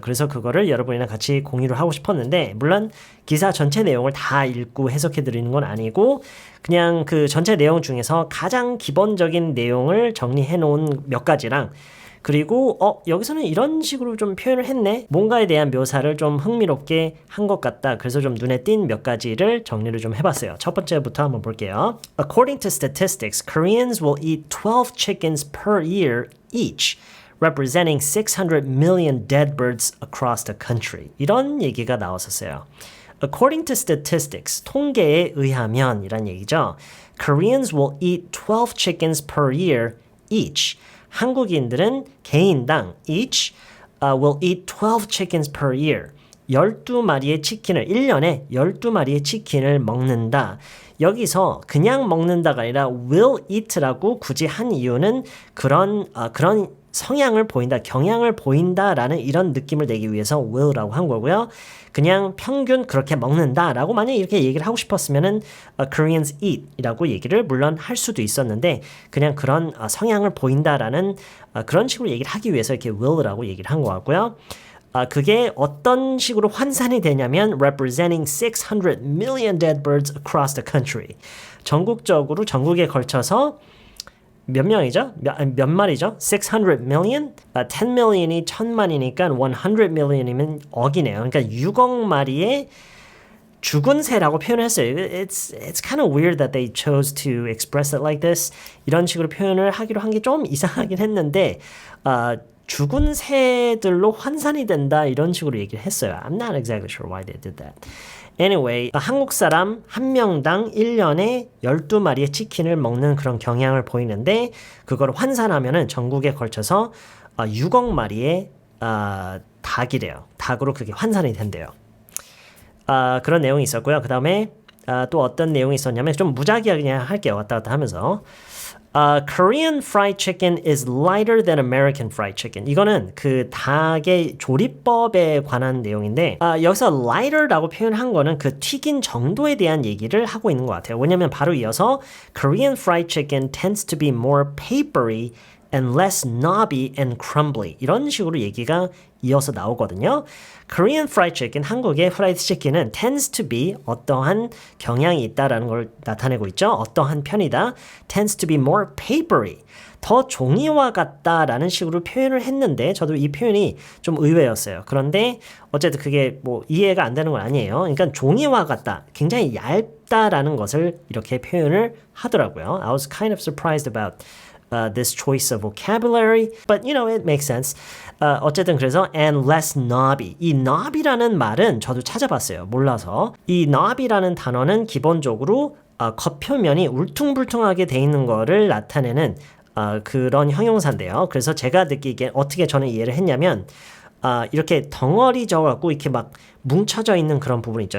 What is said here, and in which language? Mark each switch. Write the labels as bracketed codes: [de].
[ko] 그래서 그거를 여러분이랑 같이 공유를 하고 싶었는데 물론 기사 전체 내용을 다 읽고 해석해 드리는 건 아니고 그냥 그 전체 내용 중에서 가장 기본적인 내용을 정리해 놓은 몇 가지랑 그리고 여기서는 이런 식으로 좀 표현을 했네. 뭔가에 대한 묘사를 좀 흥미롭게 한 것 같다. 그래서 좀 눈에 띈 몇 가지를 정리를 좀 해봤어요. 첫 번째부터 한번 볼게요. [en] According to statistics, Koreans will eat 12 chickens per year each, representing 600 million dead birds across the country. [ko] 이런 얘기가 나왔었어요. [en] According to statistics, [ko] 통계에 의하면 이란 얘기죠. [en] Koreans will eat 12 chickens per year each. [ko] 한국인들은 개인당 [en] each will eat 12 chickens per year. [ko] 12마리의 치킨을 1년에 12마리의 치킨을 먹는다. 여기서 그냥 먹는다가 아니라 will eat라고 굳이 한 이유는 그런 성향을 보인다, 경향을 보인다라는 이런 느낌을 내기 위해서 will라고 한 거고요. 그냥 평균 그렇게 먹는다라고 만약 이렇게 얘기를 하고 싶었으면은 Koreans eat이라고 얘기를 물론 할 수도 있었는데 그냥 그런 성향을 보인다라는 그런 식으로 얘기를 하기 위해서 이렇게 will라고 얘기를 한 것 같고요. 그게 어떤 식으로 환산이 되냐면 [en] representing 600 million dead birds across the country. [ko] 전국적으로 전국에 걸쳐서 몇 명이죠? 몇 마리죠? 600 million? 10 million이 1000만이니까 100 million이면 억이네요. 그러니까 6억 마리의 죽은 새라고 표현했어요. [en] It's kind of weird that they chose to express it like this. [ko] 이런 식으로 표현을 하기로 한 게 좀 이상하긴 했는데 죽은 새들로 환산이 된다 이런 식으로 얘기를 했어요. [en] I'm not exactly sure why they did that. [ko] Anyway, 한국 사람 한 명당 1년에 12마리의 치킨을 먹는 그런 경향을 보이는데 그걸 환산하면은 전국에 걸쳐서 6억 마리의 닭이래요. 닭으로 그게 환산이 된대요. 그런 내용이 있었고요. 그 다음에 또 어떤 내용이 있었냐면 좀 무작위하게 그냥 할게요. 왔다 갔다 하면서 [en] Korean fried chicken is lighter than American fried chicken. [ko] 이거는 그 닭의 조리법에 관한 내용인데 여기서 lighter라고 표현한 거는 그 튀긴 정도에 대한 얘기를 하고 있는 것 같아요. [en] 왜냐면 바로 이어서 Korean fried chicken tends to be more papery and less knobby and crumbly. [ko] 이런 식으로 얘기가 이어서 나오거든요. [en] Korean fried chicken, [ko] 한국의 프라이드 치킨은 tends to be 어떠한 경향이 있다라는 걸 나타내고 있죠. 어떠한 편이다. [en] tends to be more papery. [ko] 더 종이와 같다라는 식으로 표현을 했는데 저도 이 표현이 좀 의외였어요. 그런데 어쨌든 그게 뭐 이해가 안 되는 건 아니에요. 그러니까 종이와 같다. 굉장히 얇다라는 것을 이렇게 표현을 하더라고요. [en] I was kind of surprised about this choice of vocabulary, but you know, it makes sense. [ko] 어쨌든 그래서 and less knobby. 이 knobby라는 말은 저도 찾아봤어요. 몰라서. 이 knobby라는 단어는 기본적으로 겉표면이 울퉁불퉁하게 돼 있는 거를 나타내는 그런 형용사인데요. 그래서 제가 느끼기에 어떻게 저는 이해를 했냐면 이렇게 덩어리 져갖고 이렇게 막 뭉쳐져 있는 그런 부분 있죠.